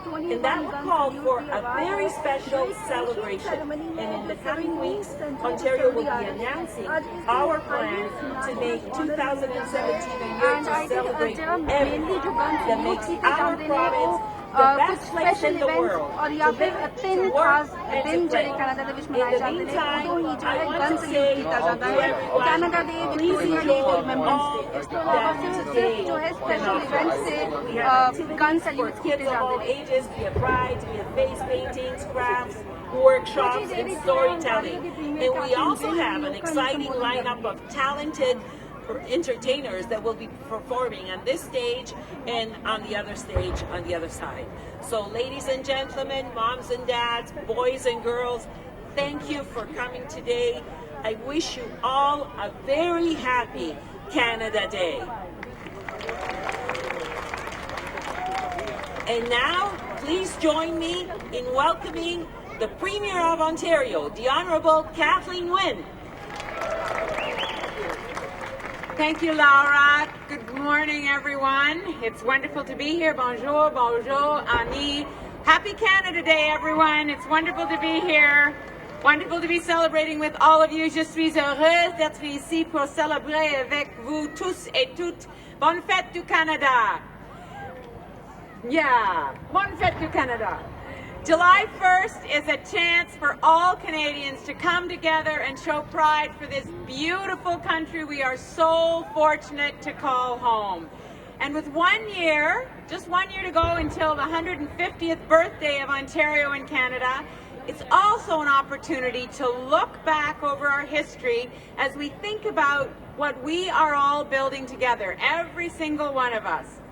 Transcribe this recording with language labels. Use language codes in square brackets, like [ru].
[en] And that will call for a very special celebration. And in the coming weeks, Ontario will be announcing our plan to make 2017 a year to celebrate everything that makes our province the best place in the world [hi] और या फिर तीन खास दिन [pa] ਜਿਹੜੇ Canada ਦੇ ਵਿੱਚ ਮਨਾਏ ਜਾਂਦੇ ਨੇ ਉਦੋਂ ਹੀ ਜੋ ਹੈ ਗਨ ਸੈल्यूट ਕੀਤਾ ਜਾਂਦਾ ਹੈ ਕੈਨੇਡਾ ਦੇ ਵਿਕਟੋਰੀਆ ਡੇ ਰਿਮੈਂਬਰੈਂਸ ਡੇ ਇਸ ਤੋਂ ਇਲਾਵਾ ਸਿਰਫ ਜੋ ਹੈ ਸਪੈਸ਼ਲ ਇਵੈਂਟ ਸੇ ਗਨ ਸੈल्यूट ਕੀਤੇ ਜਾਂਦੇ ਨੇ [en] ages, we have prides, we have face paintings, crafts, workshops, and storytelling. And we also have an exciting lineup of talented entertainers that will be performing on this stage and on the other stage on the other side. So ladies and gentlemen, moms and dads, boys and girls, thank you for coming today. I wish you all a very happy Canada Day. And now, please join me in welcoming the Premier of Ontario, the Honourable Kathleen Wynne. Thank you, Laura. Good morning, everyone. It's wonderful to be here. [fr] Bonjour, bonjour, [en] Annie. Happy Canada Day, everyone. It's wonderful to be here. Wonderful to be celebrating with all of you. [fr] Je suis heureuse d'être ici pour célébrer avec vous tous et toutes. Bonne fête du Canada. Yeah, bonne fête du Canada. [en] July 1st is a chance for all Canadians to come together and show pride for this beautiful country we are so fortunate to call home. And with 1 year, just 1 year to go until the 150th birthday of Ontario and Canada, it's also an opportunity to look back over our history as we think about what we are all building together, every single one of us.